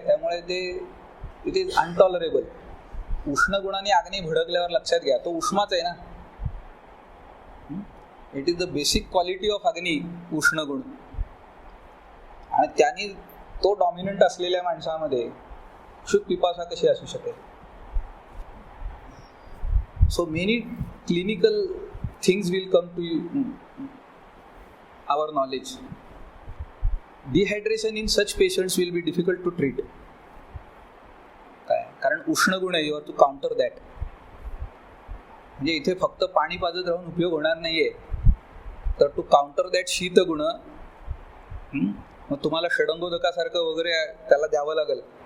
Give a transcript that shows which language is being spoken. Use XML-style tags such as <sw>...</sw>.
<mr>त्यामुळे ते</mr> <en>It is untolerable.</en> <mr>उष्ण गुणाने अग्नी भडकल्यावर लक्षात घ्या, तो उष्माच आहे ना.</mr> <en>it is the basic quality of agni,</en> <mr>उष्ण गुण. आणि त्यांनी तो डॉमिनंट असलेल्या माणसामध्ये क्षुत पिपासा कशी असू शकेल.</mr> <en>So many clinical things will come to our knowledge. Dehydration in such patients will be difficult to treat.</en> <mr>काय, कारण उष्ण गुण आहे.</mr> <en>You have to counter that.</en> <mr>म्हणजे इथे फक्त पाणी पाजत राहून उपयोग होणार नाहीये. तर</mr> <en>to counter that</en> <mr>शीत गुण, मग तुम्हाला षडंगोदकासारखं वगैरे त्याला द्यावं लागेल.</mr>